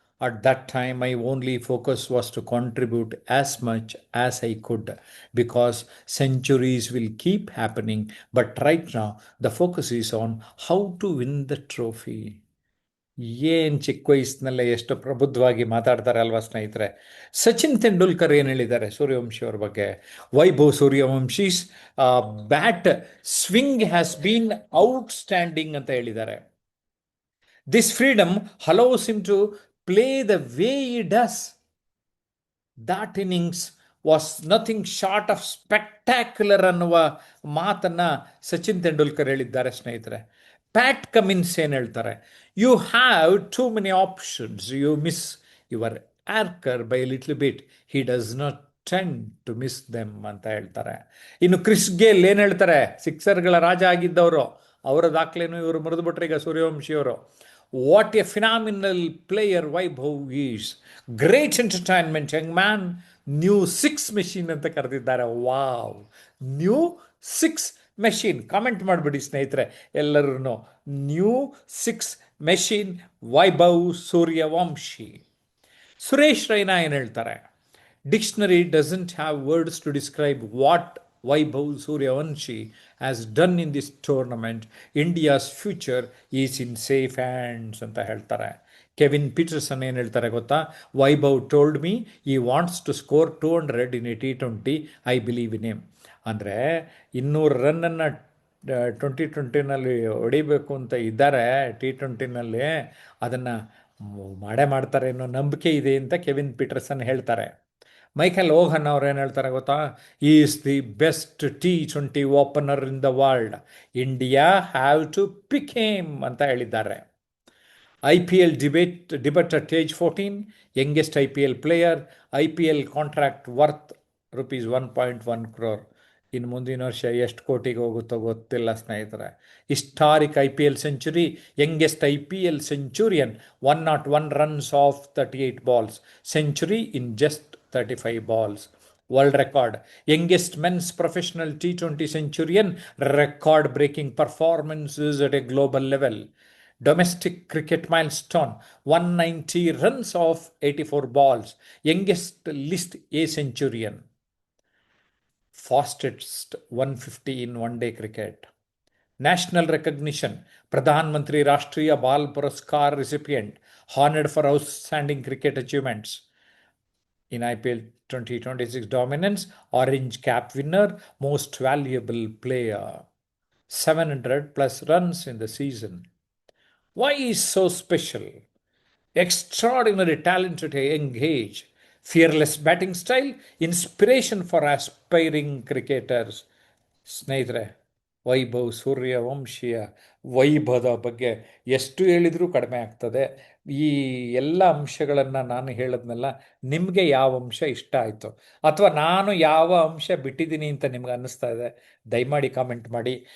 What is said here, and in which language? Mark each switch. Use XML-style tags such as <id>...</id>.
<en>At that time, my only focus was to contribute as much as I could, because centuries will keep happening. But right now, the focus is on how to win the trophy.</en> <kn>ಏನು ಚಿಕ್ಕ ವಯಸ್ಸಿನಲ್ಲೇ ಎಷ್ಟು ಪ್ರಬುದ್ಧವಾಗಿ ಮಾತಾಡ್ತಾರೆ ಅಲ್ವಾ ಸ್ನೇಹಿತರೆ. ಸಚಿನ್ ತೆಂಡೂಲ್ಕರ್ ಏನು ಹೇಳಿದ್ದಾರೆ ಸೂರ್ಯವಂಶಿ ಅವ್ರ ಬಗ್ಗೆ? Vaibhav ಸೂರ್ಯವಂಶೀಸ್</kn> <en>bat swing has been outstanding</en> <kn>ಅಂತ ಹೇಳಿದ್ದಾರೆ.</kn> <en>This freedom allows him to play the way he does. That innings was nothing short of spectacular</en> <kn>ಅನ್ನುವ ಮಾತನ್ನ ಸಚಿನ್ ತೆಂಡೂಲ್ಕರ್ ಹೇಳಿದ್ದಾರೆ ಸ್ನೇಹಿತರೆ. ಪ್ಯಾಟ್ ಕಮಿನ್ಸ್ ಏನು ಹೇಳ್ತಾರೆ?</kn> <en>you have too many options, you miss your Archer by little bit, he does not tend to miss them</en> <kn>ಅಂತ ಹೇಳ್ತಾರೆ. ಇನ್ನು Chris Gayle ಏನು ಹೇಳ್ತಾರೆ? ಸಿಕ್ಸರ್ಗಳ ರಾಜ ಆಗಿದ್ದವರು, ಅವರ ದಾಖಲೆಯನ್ನು ಇವರು ಮುರಿದುಬಿಟ್ರೆ ಈಗ ಸೂರ್ಯವಂಶಿಯವರು.</kn> <en>What a phenomenal player Vaibhav is. Great entertainment, young man. New 6 machine</en> <kn>ಅಂತ ಕರೆದಿದ್ದಾರೆ. Wow, new 6 machine. ಕಾಮೆಂಟ್ ಮಾಡಿಬಿಡಿ ಸ್ನೇಹಿತರೆ ಎಲ್ಲರೂ. New 6 machine Vaibhav Suryavanshi. ಸುರೇಶ್ ರೈನಾ ಏನು ಹೇಳ್ತಾರೆ?</kn> <en>Dictionary doesn't have words to describe what Vaibhav Suryavanshi has done in this tournament. India's future is in safe hands</en> <kn>ಅಂತ ಹೇಳ್ತಾರೆ.</kn> <en>Kevin Pietersen</en> <kn>ಏನು ಹೇಳ್ತಾರೆ ಗೊತ್ತಾ?</kn> <en>Vaibhav told me he wants to score 200 in a T20. I believe in him.</en> <kn>ಅಂದರೆ 200 ರನ್ನನ್ನು 2020ನಲ್ಲಿ ಹೊಡಿಬೇಕು ಅಂತ ಇದ್ದಾರೆ. T20ನಲ್ಲಿ ಅದನ್ನು ಮಾಡೇ ಮಾಡ್ತಾರೆ ಅನ್ನೋ ನಂಬಿಕೆ ಇದೆ ಅಂತ ಕೆವಿನ್ ಪೀಟರ್ಸನ್ ಹೇಳ್ತಾರೆ.</kn> <en>Michael Vaughan</en> <kn>ಅವ್ರು ಏನು ಹೇಳ್ತಾರೆ ಗೊತ್ತಾ?</kn> <en>Is the best T20 opener in the world. India have to pick him</en> <kn>ಅಂತ ಹೇಳಿದ್ದಾರೆ.</kn> <en>IPL debut at age 14, youngest IPL player, IPL contract worth rupees 1.1 crore. ಇನ್ನು ಮುಂದಿನ ವರ್ಷ ಎಷ್ಟು ಕೋಟಿಗೆ ಹೋಗುತ್ತೋ ಗೊತ್ತಿಲ್ಲ ಸ್ನೇಹಿತರೆ. Historic IPL century, youngest IPL centurion, 101 runs off 38 balls, century in just 35 balls. World record, youngest men's professional T20 centurion, record breaking performances at a global level. Domestic cricket milestone, 190 runs off 84 balls, youngest list A centurion. Fastest 150 in one day cricket. National recognition, Pradhan Mantri Rashtriya Bal Puraskar recipient, honored for outstanding cricket achievements. In IPL 2026 dominance, orange cap winner, most valuable player, 700 plus runs in the season. Why is so special? Extraordinary talent at a young age, fearless batting style, inspiration for aspiring cricketers.</en> <kn>ಸ್ನೇಹಿತರೆ, ವೈಭವ್ ಸೂರ್ಯವಂಶಿಯ ವೈಭವದ ಬಗ್ಗೆ ಎಷ್ಟು ಹೇಳಿದರೂ ಕಡಿಮೆ ಆಗ್ತದೆ. ಈ ಎಲ್ಲ ಅಂಶಗಳನ್ನು ನಾನು ಹೇಳಿದ್ನಲ್ಲ, ನಿಮಗೆ ಯಾವ ಅಂಶ ಇಷ್ಟ ಆಯಿತು ಅಥವಾ ನಾನು ಯಾವ ಅಂಶ ಬಿಟ್ಟಿದ್ದೀನಿ ಅಂತ ನಿಮ್ಗೆ ಅನ್ನಿಸ್ತಾ ಇದೆ, ದಯಮಾಡಿ ಕಾಮೆಂಟ್ ಮಾಡಿ.</kn>